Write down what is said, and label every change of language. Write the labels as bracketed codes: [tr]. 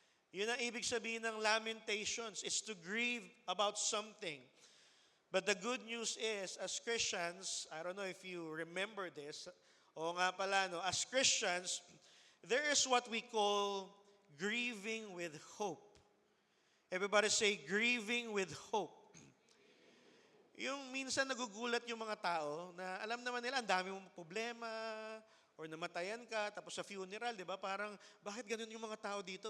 [tl] Yun ang ibig sabihin ng Lamentations. [en] It's to grieve about something. But the good news is, as Christians, I don't know if you remember this, [tl] o nga pala, no, [en] as Christians, there is what we call grieving with hope. Everybody say, grieving with hope. [tl] Yung minsan nagugulat yung mga tao na alam naman nila, ang dami mong problema, or namatayan ka, tapos sa funeral, di ba? Parang, bakit ganun yung mga tao dito?